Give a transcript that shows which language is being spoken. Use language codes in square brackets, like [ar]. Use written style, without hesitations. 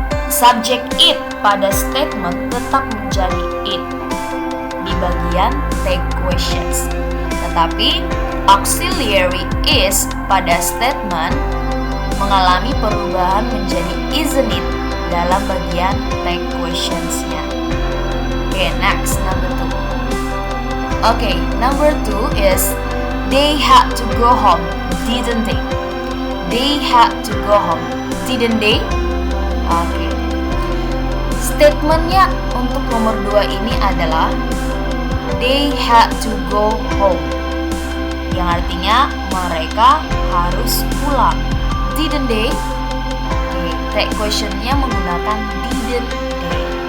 [id] Subjek it pada statement tetap menjadi it di bagian tag questions. Tetapi auxiliary is pada statement mengalami perubahan menjadi isn't it dalam bagian tag questions-nya. [en] Okay, next, number 2. Okay, number 2 is they had to go home, didn't they? They had to go home, didn't they? Okay. [id] Statementnya untuk nomor 2 ini adalah [en] they had to go home, [id] yang artinya mereka harus pulang. [en] Didn't they? [id] Okay, tag questionnya menggunakan [en] didn't they.